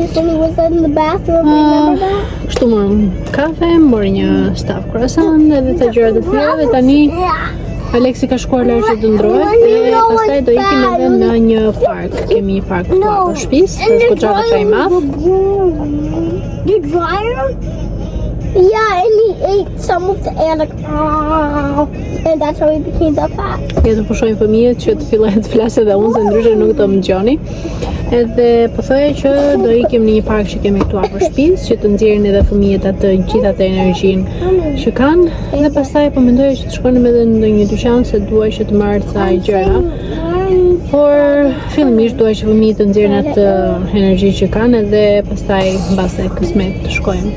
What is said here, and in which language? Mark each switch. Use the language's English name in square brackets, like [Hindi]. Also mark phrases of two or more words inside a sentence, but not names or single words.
[Albanian] Kështu morëm kafe, morë një staf croissant edhe të gjëra të tjera dhe tani Aleksi ka shkuar lart që të ndrohet dhe pastaj do ikim edhe në një park. Kemi një park këtu afër shtëpisë, është goxha i madh. [English] You dryer? Yeah, and he ate some of the air like, and that's how he became that fat. [Albanian] Ja të pushojnë fëmijët që të fillojnë të flasë dhe unë se ndryshe nuk do më dëgjoni. Edhe po thoya që do ikim në një park që kemi këtu afër shtëpisë, që të nxjerrin edhe fëmijët atë gjithë atë energjinë që kanë, dhe pastaj po mendoja që të shkonim edhe në ndonjë dyqan se dua që të marr ca gjëra. Por fillimisht dua që fëmijët të nxjerrin atë energji që kanë edhe pastaj mbase kismet të shkojmë.